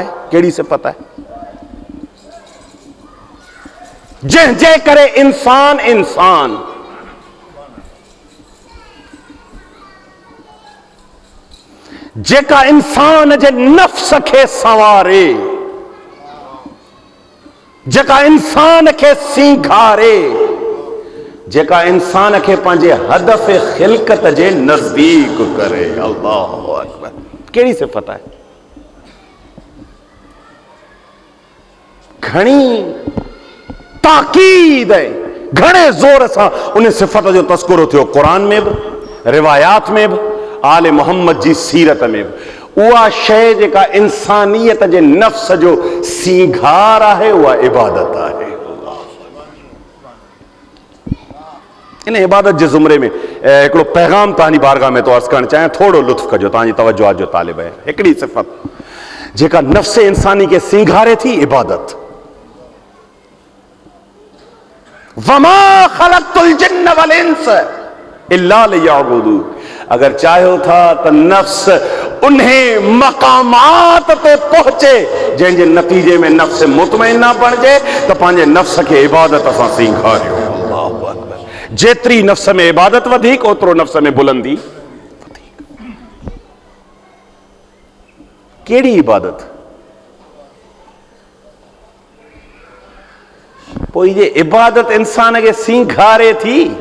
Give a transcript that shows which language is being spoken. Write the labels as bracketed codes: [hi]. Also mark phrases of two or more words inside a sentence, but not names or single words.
[sd] कहिड़ी सिफ़त आहे जंहिंजे करे इंसान इंसान जेका इंसान जे नफ़्स खे संवारे, जेका इंसान खे सींघारे, जेका इंसान खे पंहिंजे हदफ़ ख़िलक़त जे नज़दीक करे। [ar] الله أكبر. [sd] कहिड़ी सिफ़त आहे? घणी ताक़ीद, घणे ज़ोर सां उन सिफ़त जो तस्कुरो थियो क़ुरान में बि, रिवायात में भी, आले मोहम्मद जी सीरत में भी उहा शइ जेका इंसानियत जे नफ्स जो सींगार आहे उहा इबादत आहे। इन इबादत जे ज़ुमरे में हिकिड़ो पैगाम तव्हांजी बारगाह में तो अर्ज़ करणु चाहियां, थोरो लुत्फ़ कजो, तव्हांजी तवज्जो आज जो तालिब आहे। हिकिड़ी सिफ़त जेका नफ्स इंसानी खे सींगारे थी, इबादत। [ar] وما خلقت الجن والإنس إلا ليعبدون. [sd] अगर चाहो था तो नफ्स उन्हें मकामात ते पहुंचे जंहिंजे नतीजे में नफ्स मुतमइन ना बणिजे तो पंहिंजे नफ्स खे इबादत सां सींगारियो। [ar] الله أكبر. [sd] जेतिरी नफ्स में इबादत वधीक ओतिरो नफ्स में बुलंदी वधीक। कहिड़ी इबादत? पोइ ये इबादत इंसान खे सींगारे थी।